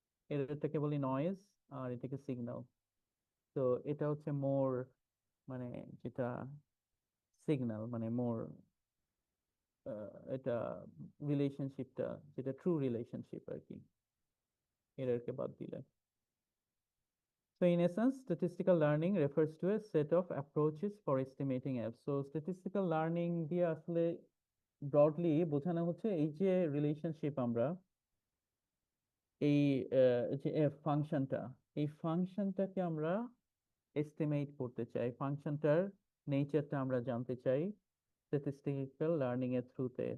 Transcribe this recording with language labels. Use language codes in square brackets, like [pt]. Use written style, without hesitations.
[bn] এটাকে বলি নয়েজ, আর এটাকে সিগন্যাল। তো এটা হচ্ছে মোর, মানে যেটা সিগন্যাল, মানে মোর এটা রিলেশনশিপটা, যেটা ট্রু রিলেশনশিপ আর কি, এররকে বাদ দিলে। [en] So in essence, statistical learning refers to a set of approaches for estimating f. [bn] So statistical learning দিয়ে আসলে ব্রডলি বোঝানো হচ্ছে এই যে রিলেশনশিপ, আমরা এই যে এফ ফাংশনটা, এই ফাংশনটাকে আমরা এস্টিমেট করতে চাই, ফাংশনটার নেচারটা আমরা জানতে চাই স্ট্যাটিস্টিক্যাল লার্নিং এর থ্রুতে।